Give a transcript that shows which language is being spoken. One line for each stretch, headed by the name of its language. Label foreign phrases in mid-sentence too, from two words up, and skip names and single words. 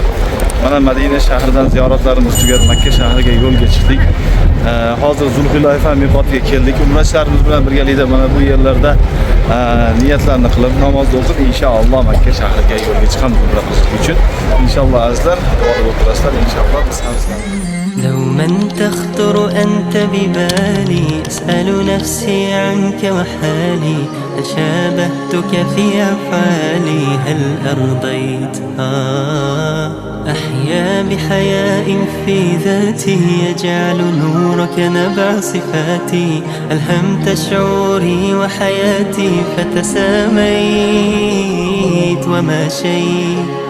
Uzbek: Mana Madina shahridan ziyoratlarimiz tugab Makka shahriga yo'lga chiqdik. Hozir Zulhulayfa miqotiga keldik. Umrachilarimiz bilan birgalikda mana bu yerlarda niyatlarni qilib, namoz o'qib, inshaalloh Makka shahriga yo'lga chiqamiz umra qilish uchun. Inshaalloh azizlar, duo o'tirasizlar, inshaalloh biz ham sizlarni.
Arabic: دوما تخطر أنت ببالي أسأل نفسي عنك وحالي هل شابهتك في أفعالي هل أرضيت أحيا بحياء في ذاتي يجعل نورك نبع صفاتي ألهمت شعوري وحياتي فتساميت وما شيء